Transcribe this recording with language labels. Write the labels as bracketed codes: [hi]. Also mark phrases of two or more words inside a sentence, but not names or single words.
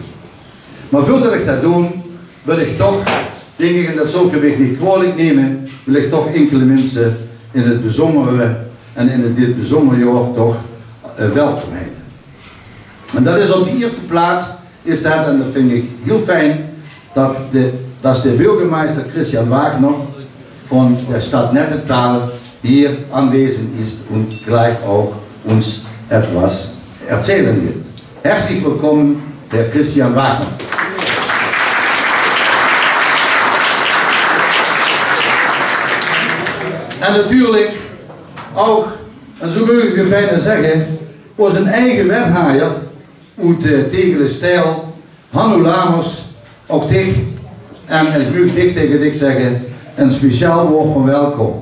[nl] Maar voordat ik dat doe, wil ik toch, denk ik, en dat zal ik niet kwalijk nemen, wil ik toch enkele mensen in het bijzondere en in dit bijzondere jaar toch welkom heten. En dat is op de eerste plaats, is dat, en dat vind ik heel fijn, dat de burgemeester Christian Wagner van de stad Nettetal hier aanwezig is en gleich ook ons [de] etwas erzählen wird. Herzlich willkommen, Herr Christian Wagner. [nl] En natuurlijk ook, en zo moet ik bijna zeggen, was een eigen wethouder uit Tegelen Stijl, Hanno Lamers, ook dicht, en ik moet dicht tegen dik zeggen, een speciaal woord van welkom.